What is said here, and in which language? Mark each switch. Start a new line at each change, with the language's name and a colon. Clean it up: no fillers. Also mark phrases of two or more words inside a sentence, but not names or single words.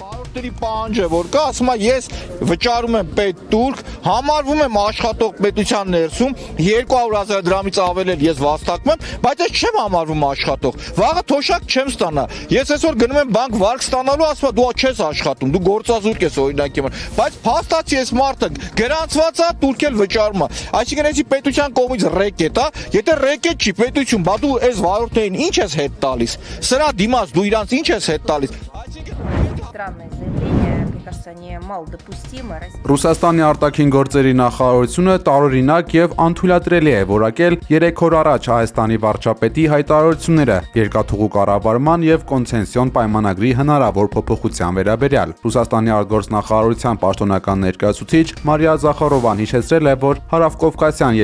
Armenian: Վարորդների պահանջը որ կա, ասում է ես վճարում եմ պետտուրք, համարվում եմ աշխատող պետության ներսում, 200,000 դրամից ավել էլ ես վաստակում եմ, բայց ես չեմ համարվում աշխատող։ Վաղը թոշակ չեմ ստանա։ Ես այսօր գնում եմ բանկ վարկ ստանալու, ասում է դու չես աշխատում, դու գործազուրկ ես օրինակի համար։ Բայց փաստացի ես մարդը գրանցված է, տուրք էլ վճարում է։ Այսինքն էսի պետության кողմից ռեկետ է, եթե ռեկետ չի պետություն, բա դու այս վարորդներին ինչ ես հետ տալիս։ Սրա դիմաց դու իրանց ինչ ես հետ տալիս։
Russian: Странное заявление, мне кажется, они малодопустимы.
Armenian: Ռուսաստանի արտաքին գործերի նախարարությունը տարօրինակ եւ անթույլատրելի է որակել 3 օր առաջ Հայաստանի վարչապետի հայտարարությունները երկաթուղու կառավարման եւ կոնցեսիոն պայմանագրի հնարավոր փոփոխության վերաբերյալ։ Ռուսաստանի արտգործնախարարության պաշտոնական ներկայացուցիչ Մարիա Զախարովան հիշեցրել է, որ Հարավկովկասյան